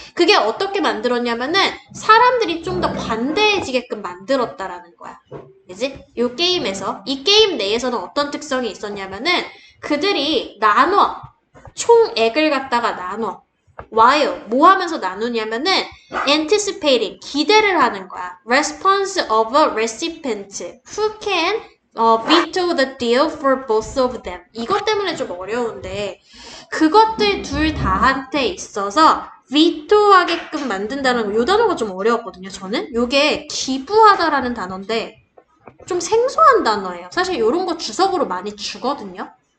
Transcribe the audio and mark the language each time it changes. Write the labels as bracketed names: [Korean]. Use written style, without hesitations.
[Korean] 그게 어떻게 만들었냐면은 사람들이 좀 더 관대해지게끔 만들었다라는 거야. 그지? 요 게임에서. 이 게임 내에서는 어떤 특성이 있었냐면은 그들이 나눠. 총액을 갖다가 나눠. while 뭐 하면서 나누냐면은 anticipating 기대를 하는 거야. [English] response of a recipient who can veto the deal for both of them. [Korean] 이것 때문에 좀 어려운데 그것들 둘 다한테 있어서 veto하게끔 만든다는 요 단어가 좀 어려웠거든요. 저는 요게 기부하다라는 단어인데 좀 생소한 단어예요. 사실 요런 거 주석으로 많이 주거든요.